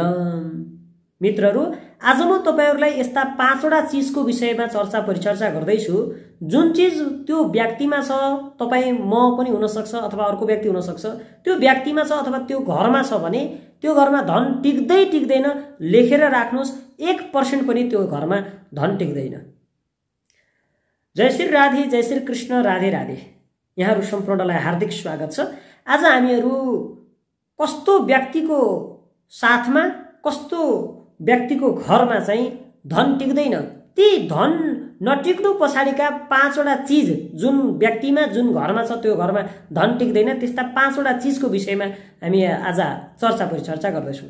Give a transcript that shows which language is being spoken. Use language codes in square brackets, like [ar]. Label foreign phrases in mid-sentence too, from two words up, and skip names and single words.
[ne] मित्रहरू, आज म तपाईहरुलाई यस्ता 5 वटा चीजको विषयमा चर्चा परिचर्चा गर्दैछु जुन चीज त्यो व्यक्तिमा छ, तपाई म पनि हुन सक्छ अथवा अर्को व्यक्ति हुन सक्छ, त्यो व्यक्तिमा छ अथवा त्यो घरमा छ भने त्यो घरमा धन टिक्दै टिक्दैन। लेखेर राख्नुस्, 1% पनि त्यो घरमा धन टिक्दैन। जय श्री राधे, जय श्री कृष्ण, राधे राधे। यहाँहरु सम्पूर्णलाई हार्दिक स्वागत छ। आज हामीहरु कस्तो व्यक्तिको साथमा, कस्तो व्यक्तिको घरमा चाहिँ धन टिक्दैन, ती धन नटिक्नु पछाडिका 5 वटा चीज जुन व्यक्तिमा, जुन घरमा छ, त्यो घरमा धन टिक्दैन, त्यस्ता 5 वटा चीजको विषयमा हामी आज चर्चा परिचर्चा गर्दैछौँ।